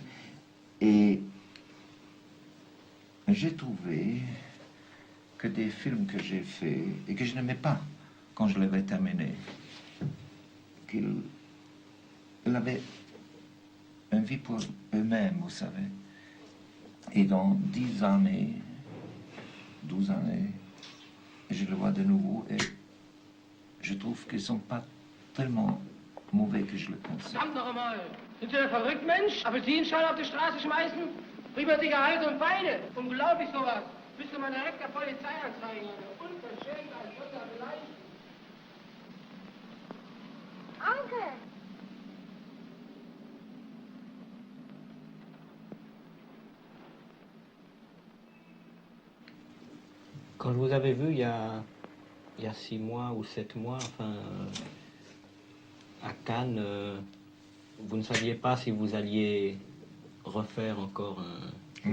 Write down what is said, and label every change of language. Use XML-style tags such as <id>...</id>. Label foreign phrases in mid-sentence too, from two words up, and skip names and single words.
<fr>Et j'ai trouvé que des films que j'ai faits et que je n'aimais pas quand je l'avais terminé, qu'il avait une vie pour eux-mêmes, vous savez. Et dans 10 années, 12 années, je le vois de nouveau et je trouve qu'ils ne sont pas tellement mauvais que je le pense.</fr> <de>Verdammt noch einmal! Sind Sie ein verrückt, Mensch? Apfelsinenschalen auf die Straße schmeißen? Prima Zigarette und Beine! Unglaublich sowas! Müsste man direkt der Polizei anzeigen. Unverschämt, ein Schotter vielleicht. Onkel!</de> <fr>Quand je vous avais vu il y a 6 mois ou 7 mois, enfin, à Cannes, vous ne saviez pas si vous alliez refaire encore un...</fr>